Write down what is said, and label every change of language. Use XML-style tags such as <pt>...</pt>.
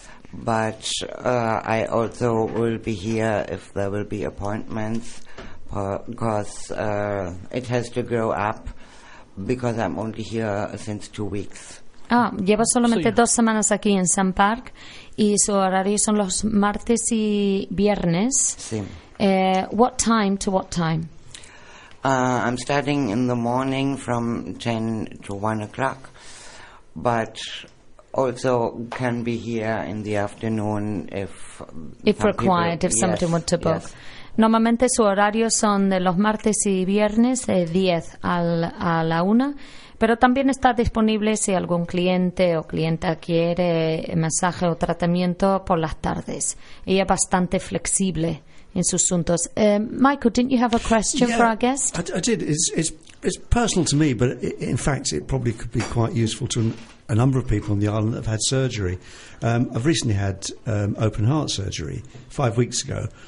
<en>But I also will be here if there will be appointments because it has to grow up. Because I'm only here since 2 weeks.</en> <es>Ah, llevo solamente dos semanas aquí en Sun Park y su horario son los martes y viernes. Sí.</es> <en>What time to what time? I'm starting in the morning from 10 to 1 o'clock, but also can be here in the afternoon if required, people, if somebody yes, want to book. Yes.</en> <es>Normalmente su horario son de los martes y viernes de 10 a la 1, pero también está disponible si algún cliente o clienta quiere masaje o tratamiento por las tardes. Ella es bastante flexible en sus asuntos.</es> <en>Michael, didn't you have a question for our guest? I did. It's personal to me, but in fact it probably could be quite useful to a number of people on the island that have had surgery. I've recently had open heart surgery 5 weeks ago.</en>